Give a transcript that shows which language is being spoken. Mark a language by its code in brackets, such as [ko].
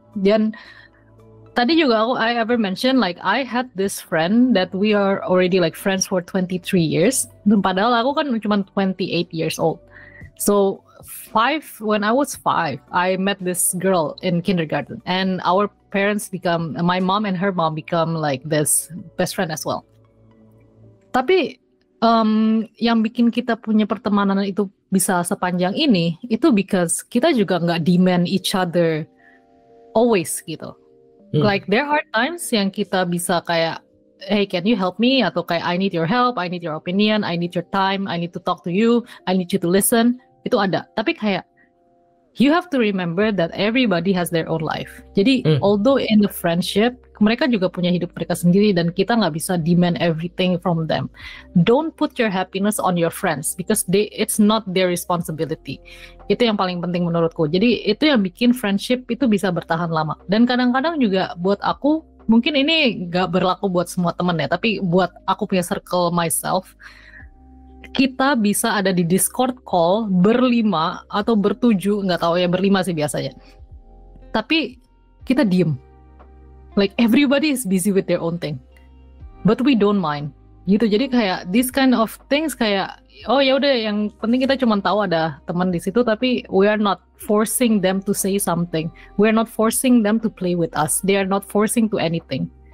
[id] Dan tadi juga [en] I ever mention I had this friend that we are already friends for 23 years. [id] Padahal aku kan cuma [en] 28 years old. So when I was 5, I met this girl in kindergarten, and our parents my mom and her mom become this best friend as well. [id] Tapi yang bikin kita punya pertemanan itu bisa sepanjang ini, itu [en] because [id] kita juga nggak [en] demand each other always [id] gitu. [en] There are times [id] yang kita bisa kayak, [en] hey, can you help me? [id] Atau kayak, [en] I need your help, I need your opinion, I need your time, I need to talk to you, I need you to listen. [id] Itu ada. Tapi kayak, [en] you have to remember that everybody has their own life. [id] Jadi, [en] although in the friendship, [id] mereka juga punya hidup mereka sendiri dan kita nggak bisa [en] demand everything from them. Don't put your happiness on your friends because it's not their responsibility. [id] Itu yang paling penting menurutku. Jadi itu yang bikin friendship itu bisa bertahan lama. Dan kadang-kadang juga buat aku, mungkin ini nggak berlaku buat semua temen ya, tapi buat aku punya [en] circle myself, [id] kita bisa ada di Discord call berlima atau bertujuh, nggak tahu ya, berlima sih biasanya. Tapi kita diem. [en] Everybody is busy with their own thing, but we don't mind [id] gitu. Jadi kayak [en] this kind of things [id] kayak, oh ya udah, yang penting kita cuma tahu ada teman di situ, tapi [en] we are not forcing them to say something, we are not forcing them to play with us, they are not forcing to anything.